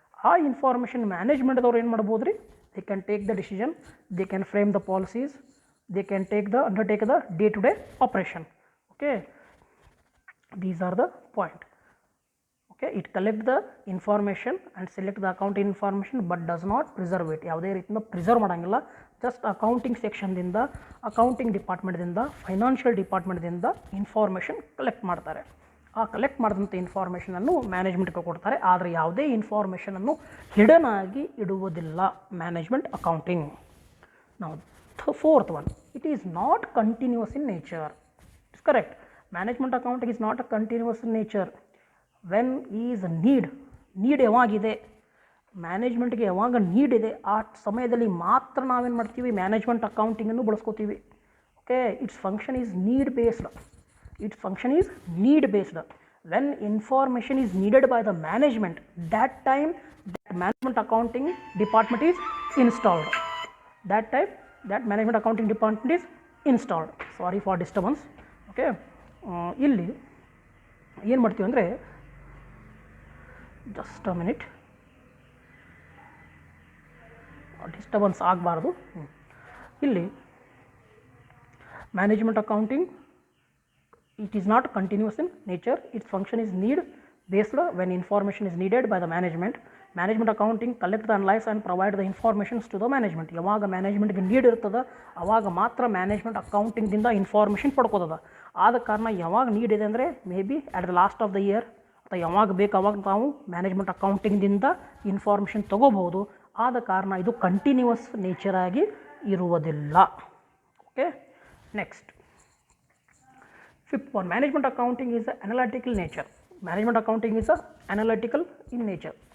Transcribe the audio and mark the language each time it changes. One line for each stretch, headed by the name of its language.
Kannada: ಆ ಇನ್ಫಾರ್ಮೇಷನ್ ಮ್ಯಾನೇಜ್ಮೆಂಟ್ದವ್ರು ಏನು ಮಾಡ್ಬೋದು ರೀ?
English: They can take the decision, they can frame the policies, they can undertake the day-to-day operation. Okay, these are the point. Okay, it collect the information and select the accounting information but does not preserve it.
Kannada: ಯಾವುದೇ ರೀತಿಯಿಂದ preserve ಮಾಡೋಂಗಿಲ್ಲ. Just accounting ಸೆಕ್ಷನ್ದಿಂದ, accounting ಡಿಪಾರ್ಟ್ಮೆಂಟ್ದಿಂದ, financial ಡಿಪಾರ್ಟ್ಮೆಂಟ್ದಿಂದ information collect ಮಾಡ್ತಾರೆ. ಆ collect ಮಾಡಿದಂಥ ಇನ್ಫಾರ್ಮೇಷನನ್ನು ಮ್ಯಾನೇಜ್ಮೆಂಟ್ಗೆ ಕೊಡ್ತಾರೆ. ಆದರೆ ಯಾವುದೇ ಇನ್ಫಾರ್ಮೇಷನನ್ನು hidden ಆಗಿ ಇಡುವುದಿಲ್ಲ ಮ್ಯಾನೇಜ್ಮೆಂಟ್ ಅಕೌಂಟಿಂಗ್.
English: ನಾವು fourth one, it is not continuous in nature. It's correct. Management accounting is not a continuous in nature. When is need
Kannada: ಯಾವಾಗಿದೆ, ಮ್ಯಾನೇಜ್ಮೆಂಟ್ಗೆ ಯಾವಾಗ need ಇದೆ ಆ ಸಮಯದಲ್ಲಿ ಮಾತ್ರ ನಾವೇನು ಮಾಡ್ತೀವಿ? Management ಅಕೌಂಟಿಂಗನ್ನು ಬಳಸ್ಕೋತೀವಿ.
English: Okay, its function is need based. its function is need based. When information is needed by the management, that time that management accounting department is installed. That time that management accounting department is installed. Sorry for disturbance.
Kannada: Okay, ಇಲ್ಲಿ ಏನು ಮಾಡ್ತೀವಿ ಅಂದರೆ,
English: just a minute,
Kannada: disturbance ಆಗಬಾರ್ದು.
English: ಇಲ್ಲಿ management accounting, it is not continuous in nature, its function is need based. When information is needed by the management, management accounting collect the analyze and provide the informations to the management.
Kannada: ಯಾವಾಗ ಮ್ಯಾನೇಜ್ಮೆಂಟ್ಗೆ need ಇರ್ತದೆ ಅವಾಗ ಮಾತ್ರ management ಅಕೌಂಟಿಂಗ್ದಿಂದ information ಪಡ್ಕೋತದ. ಆದ ಕಾರಣ ಯಾವಾಗ need ಇದೆ ಅಂದರೆ
English: may be at the last of the year
Kannada: ಅಥವಾ ಯಾವಾಗ ಬೇಕು ಅವಾಗ ನಾವು ಮ್ಯಾನೇಜ್ಮೆಂಟ್ ಅಕೌಂಟಿಂಗ್ದಿಂದ ಇನ್ಫಾರ್ಮೇಷನ್ ತೊಗೋಬಹುದು. ಆದ ಕಾರಣ ಇದು ಕಂಟಿನ್ಯೂಸ್ ನೇಚರ್ ಆಗಿ ಇರುವುದಿಲ್ಲ.
English: Okay, next fifth one, management accounting is an analytical nature. Management accounting is a analytical in nature.